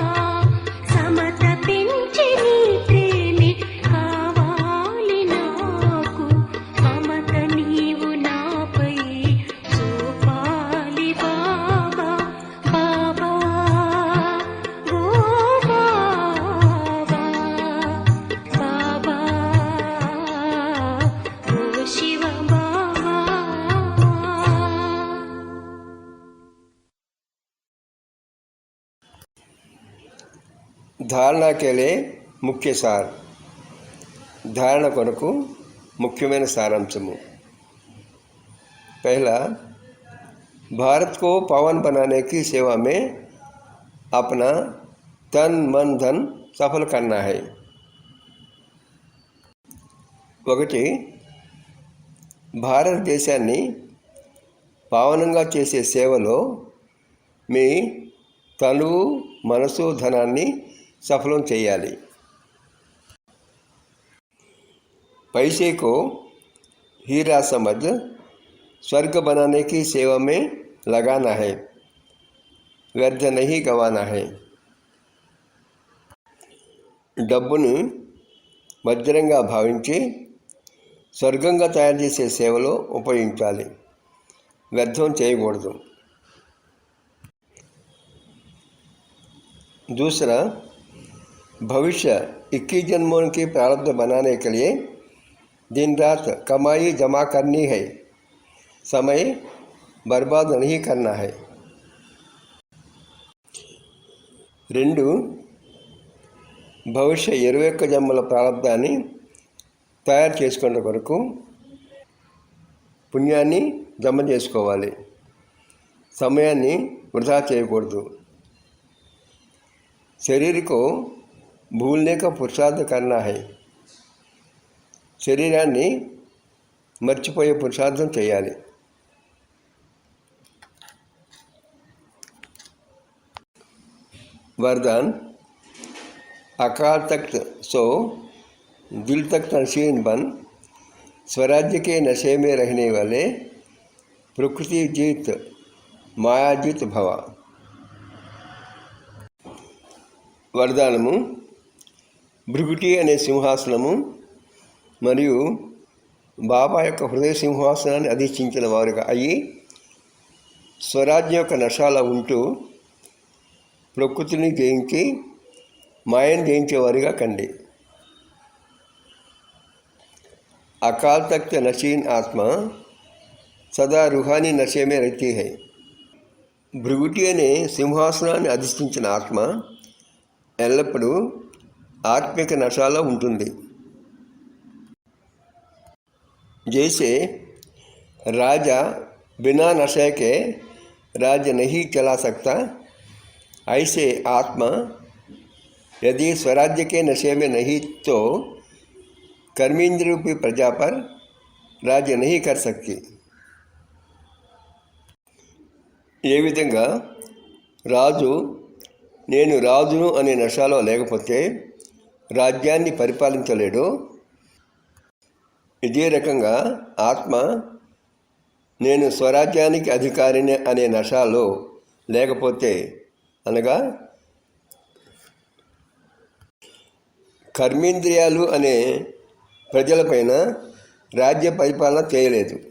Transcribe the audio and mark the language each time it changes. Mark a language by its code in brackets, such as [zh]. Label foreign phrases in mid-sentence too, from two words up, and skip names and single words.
[te] సమత పెంచి నీ ప్రేమే కావాలి నాకు, మమత నీవు నాపై చూపాలి బాబా. బాబా ఓ బాబా, బాబా ఓ శివ బాబా. [hi] धारणा के लिए मुख्य सार. [te] धारण కొరకు ముఖ్యమైన సారాంశము. [hi] पहला, भारत को पावन बनाने की सेवा में अपना तन मन धन सफल करना है. [te] ఒకటి, భారతదేశాన్ని పావనంగా చేసే సేవలో మీ తనువు మనసు ధనాన్ని सफल చేయాలి. [hi] पैसे को हीरा समझ स्वर्ग बनाने की सेवा में लगाना है, व्यर्थ नहीं गंवाना है. [te] డబ్బును వజ్రంగా భావించి స్వర్గంగా తయారు చేసే సేవలో ఉపయోగించాలి, వ్యర్థం చేయకూడదు. [hi] दूसरा, भविष्य 21 जन्मों की प्रारब्ध बनाने के लिए दिन रात कमाई जमा करनी है, समय बर्बाद नहीं करना है। [te] 2, భవిష్య 21 జన్మల ప్రారంధాన్ని తయారు చేసుకునే కొరకు పుణ్యాన్ని జమ చేసుకోవాలి, సమయాన్ని వృధా చేయకూడదు। [hi] शरीर को भूलने का पुरुषार्थ करना है, [te] శరీరాన్ని మర్చిపోయే పురుషార్థం చేయాలి। [hi] वरदान, अकाल तख्त सो दिल तख्त नशीन बन, स्वराज्य के नशे में रहने वाले प्रकृति जीत माया जीत भव। [te] వరదానము, భృగుటి అనే సింహాసనము మరియు బాబా యొక్క హృదయ సింహాసనాన్ని అధిష్ఠించిన వారుగా అయ్యి స్వరాజ్యం యొక్క నశాల ఉంటూ ప్రకృతిని జయించి మాయను జయించేవారుగా కండి। [hi] अकाल तख्त नशीन आत्मा सदा रूहानी नशे में रहती है। [te] భృగుటి అనే సింహాసనాన్ని అధిష్ఠించిన ఆత్మ ఎల్లప్పుడూ ఆత్మిక నశాలో ఉంటుంది। [hi] जैसे राजा बिना नशे के राज्य नहीं चला सकता, ऐसे आत्मा यदि स्वराज्य के नशे में नहीं तो कर्मेंद्र रूपी प्रजा पर राज्य नहीं कर सकती। [te] ఏ విధంగా రాజు నేను రాజును అనే నశాలో లేకపోతే రాజ్యాన్ని పరిపాలించలేడు, ఇదే రకంగా ఆత్మ నేను స్వరాజ్యానికి అధికారిని అనే నశాలో లేకపోతే, అనగా కర్మేంద్రియాలు అనే ప్రజలపైన రాజ్య పరిపాలన చేయలేదు।